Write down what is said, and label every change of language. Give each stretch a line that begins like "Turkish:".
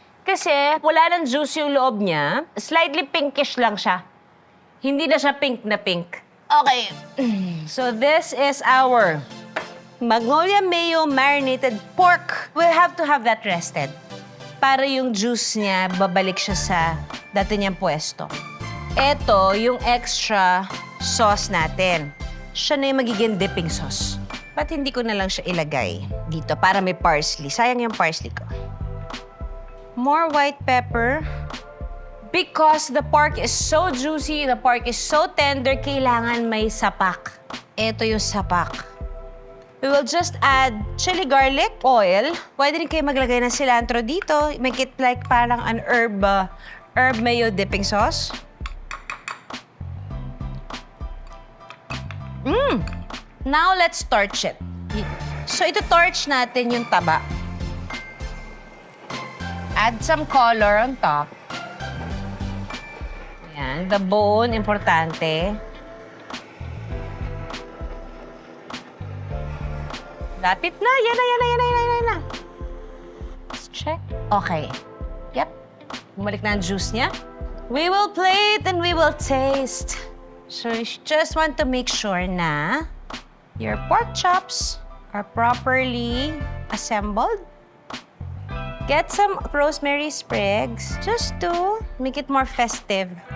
Filipino: Kasi wala ng juice yung loob niya. Slightly pinkish lang siya. Hindi na siya pink na pink. Okay.
English: So this is our Magnolia Mayo marinated pork. We'll have to have that rested.
Filipino: Para yung juice niya, babalik siya sa dati niyang pwesto. Ito, yung extra sauce natin. Siya na yung magiging dipping sauce. Ba't hindi ko na lang siya ilagay dito para may parsley? Sayang yung parsley ko.
English: More white pepper. Because the pork is so juicy, the pork is so tender,
Filipino: kailangan may sapak. Ito yung sapak.
English: We will just add chili garlic oil.
Filipino: Pwede rin kayo maglagay ng cilantro dito.
English: Make it like parang an herb mayo dipping sauce. Now let's torch it. So
Filipino: ito torch natin yung taba.
English: Add some color on top.
Filipino: Ayan,
English: the bone,
Filipino: importante. Lapit na. Yan na.
English: Let's check.
Filipino: Okay. Yep. Bumalik na ang juice niya.
English: We will plate and we will taste. So you just want to make sure na your pork chops are properly assembled. Get some rosemary sprigs just to make it more festive.